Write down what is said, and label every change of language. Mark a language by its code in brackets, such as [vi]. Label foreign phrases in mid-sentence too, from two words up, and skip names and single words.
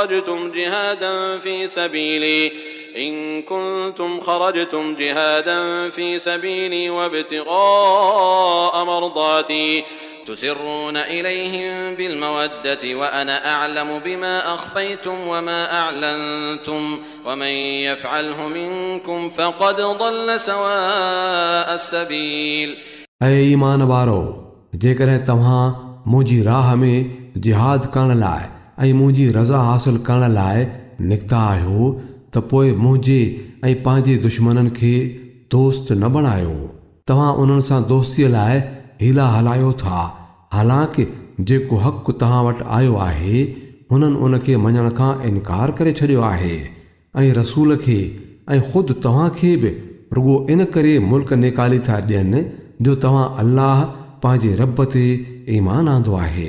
[ar] خرجتم جهادا في سبيلي وابتغاء مرضاتي تسرون إليهم بالمودة وأنا أعلم بما أخفيتم وما أعلنتم ومن يفعله منكم فقد ضل سواء السبيل। [sd] ऐं ईमान वारो, जेकॾहिं तव्हां मुंहिंजी राह में जिहाद करण लाइ ऐं मुंहिंजी रज़ा हासिल करण लाइ निकिता आहियो त पोइ मुंहिंजे ऐं पंहिंजे दुश्मननि खे दोस्त न बणायो। तव्हां उन्हनि सां दोस्तीअ लाइ हीला हलायो था, हालांकि जेको हक़ तव्हां वटि आयो आहे हुननि उन खे मञण खां इनकार करे छॾियो आहे ऐं रसूल खे ऐं ख़ुदि तव्हां खे बि रुॻो इन करे मुल्क निकाली था ॾियनि जो तव्हां अल्लाह पंहिंजे रब ते ईमान आंदो आहे।